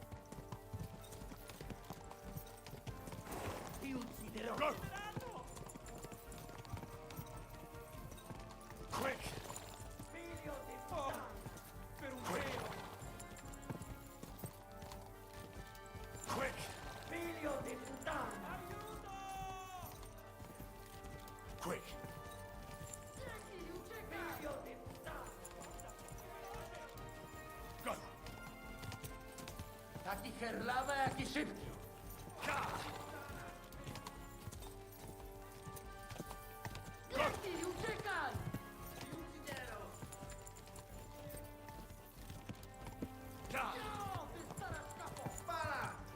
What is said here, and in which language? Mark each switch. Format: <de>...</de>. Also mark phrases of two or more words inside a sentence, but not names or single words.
<it>Ti ucciderò!</it> <en>Go! Quick!</en> <it>Figlio di puttana! Per un velo! Quick! Figlio di puttana!</it> <en>Quick!</en> <it>Figlio di puttana!</it> <en>Go!</en> <pl>Taki herlawe, jaki szybki! Ka! Biegnij, uciekaj!</pl> <it>Ti ucciderò! Ka!</it> <pl>No, ty stara szkapo! Spala!</pl>